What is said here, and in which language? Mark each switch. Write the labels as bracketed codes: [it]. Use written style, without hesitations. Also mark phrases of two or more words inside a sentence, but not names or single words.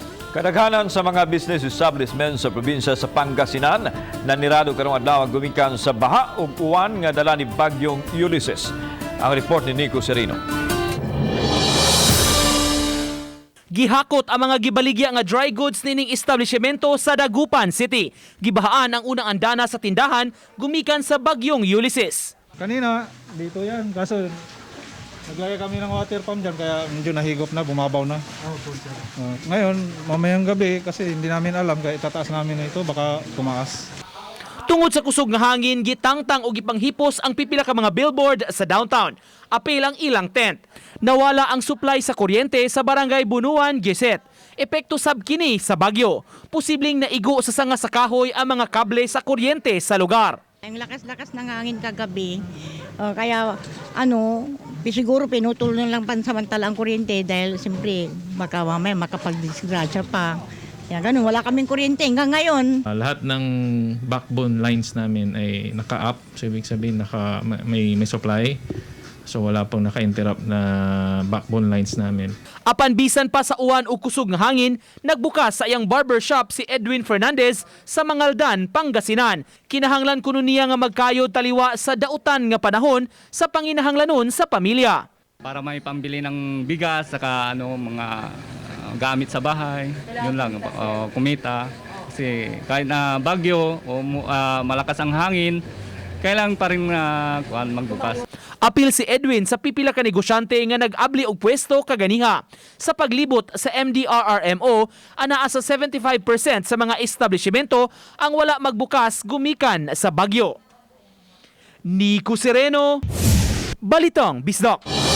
[ceb] Kadaghanan sa mga [en] business establishments [ceb] sa probinsya sa Pangasinan nanirado karong adlaw gumikan sa baha ug uwan nga dala ni bagyong Ulysses. Ang report ni Nico Serino. Gihakot ang mga gibaligya nga [en] dry goods [ceb] nining establishmento sa Dagupan City. Gibahaan ang unang andana sa tindahan gumikan sa bagyong Ulysses. [tl] Kanina, dito yan. Kaso, naglagay kami ng water pump dyan, kaya medyo nahigop na, bumabaw na. Ngayon, mamayang gabi, kasi hindi namin alam, kaya itataas namin na ito, baka tumaas. [ceb] Tungod sa kusog nga hangin, gitangtang o gipanghipos ang pipila ka mga billboard sa downtown. Apil ang ilang tent. Nawala ang supply sa kuryente sa barangay Bunuan, Giset. Epekto sab kini sa bagyo. Posibleng naigo sa sanga sa kahoy ang mga kable sa kuryente sa lugar. [tl] Ang lakas-lakas ng hangin kagabi, kaya siguro pinutol na lang pansamantala ang kuryente dahil siyempre baka mamaya makapag-disgrasya pa. Kaya ganun, wala kaming kuryente hanggang ngayon. Lahat ng [en] backbone lines [tl] namin ay naka-up, so ibig sabihin may supply. So wala pong naka-interrupt na [en] backbone lines [tl] namin. [ceb] Apan bisan pa sa uwan o kusog nga hangin, nagbukas sa iyang barbershop si Edwin Fernandez sa Mangaldan, Pangasinan. Kinahanglan kuno niya nga magkayod taliwa sa dautan nga panahon sa panginahanglanon sa pamilya. [tl] Para may pambili ng bigas saka mga gamit sa bahay, yun lang, kumita. Kasi kahit na bagyo o malakas ang hangin, kailangan pa rin magbukas. [ceb] Apil si Edwin sa pipila ka negosyante nga nag-abli og pwesto kaganiha. Sa paglibot sa MDRRMO, anaa sa 75% sa mga establishmento ang wala magbukas gumikan sa bagyo. Nico Sereno, Balitang Bisdak.